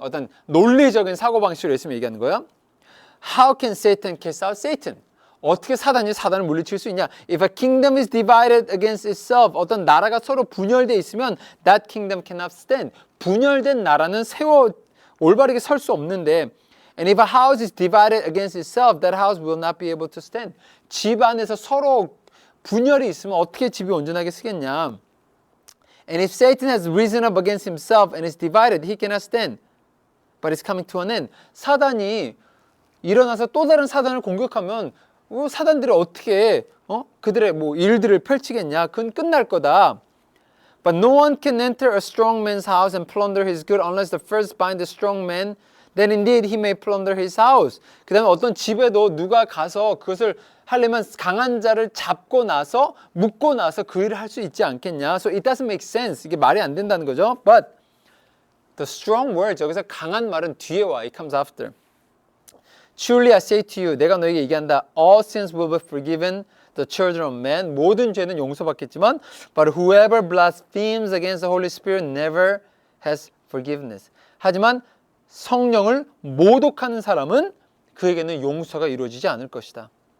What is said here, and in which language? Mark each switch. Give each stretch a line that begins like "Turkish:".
Korean: 어떤 논리적인 사고방식으로 예수님이 얘기하는 거예요.
English: How can Satan cast out Satan?
Korean: 어떻게 사단이 사단을 물리칠 수 있냐?
English: If a kingdom is divided against itself,
Korean: 어떤 나라가 서로 분열되어 있으면
English: that kingdom cannot stand.
Korean: 분열된 나라는 올바르게 설 수 없는데
English: And if a house is divided against itself, that house will not be able to stand.
Korean: 집 안에서 서로 분열이 있으면 어떻게 집이 온전하게 서겠냐?
English: And if Satan has risen up against himself and is divided, he cannot stand. But it's coming to an end.
Korean: 사단이 일어나서 또 다른 사단을 공격하면 사단들이 어떻게 그들의 일들을 펼치겠냐? 그건 끝날 거다.
English: But no one can enter a strong man's house and plunder his good unless the first bind the strong man. Then indeed he may plunder his house.
Korean: 그 다음에 어떤 집에도 누가 가서 그것을 하려면 강한 자를 잡고 나서 묶고 나서 그 일을 할 수 있지 않겠냐.
English: So it doesn't make sense.
Korean: 이게 말이 안 된다는 거죠.
English: But the strong words,
Korean: 여기서 강한 말은 뒤에 와.
English: It comes after. Truly I say to you,
Korean: 내가 너에게 얘기한다.
English: All sins will be forgiven the children of men.
Korean: 모든 죄는 용서받겠지만
English: But whoever blasphemes against the Holy Spirit never has forgiveness.
Korean: 하지만 성령을 모독하는 사람은 그에게는 용서가 이루어지지 않을 것이다.